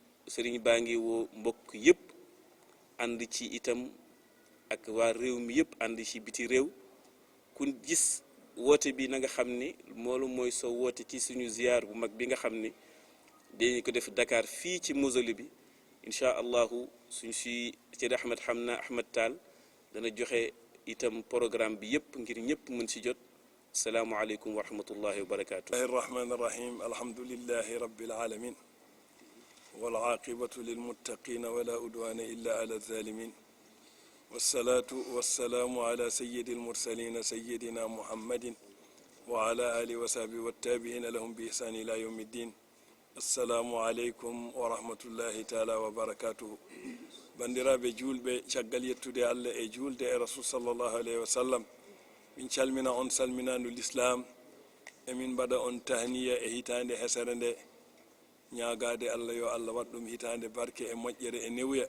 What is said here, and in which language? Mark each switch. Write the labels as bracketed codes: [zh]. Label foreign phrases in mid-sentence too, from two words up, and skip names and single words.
[wo] sëriñ baa ngi woo mbokk yëpp ànd ci itam ak waa réew mi yëpp ànd ci biti réew ku gis woote bi na nga xam ni moolu mooy soo woote ci suñu ziyaar bu mag bi nga xam ni dañu ko def Dakar fii ci mausolée bi [ar] إن شاء الله [wo] suñ si ci Ahmed Tall dana joxe itam programme bi yëpp ngir ñëpp mën si jot [ar] السلام عليكم ورحمة الله وبركاته. الرحمن الرحيم الحمد لله رب العالمين والعاقبة للمتقين ولا عدوان إلا على الظالمين والصلاة والسلام على سيد المرسلين سيدنا محمد وعلى آله وصحبه والتابعين لهم بإحسان إلى يوم الدين. السلام عليكم ورحمة الله تعالى وبركاته. [ff] bandiraɓe julɓe, caggal yettude allah e julde e rasul [ar] صلى الله عليه وسلم, [ff] min calmina on salminandu l'islam emin mbaɗa on tahniya e hitande hesere nde, ñagade allah yo allah wat ɗum hitande barke e moƴƴere e newya.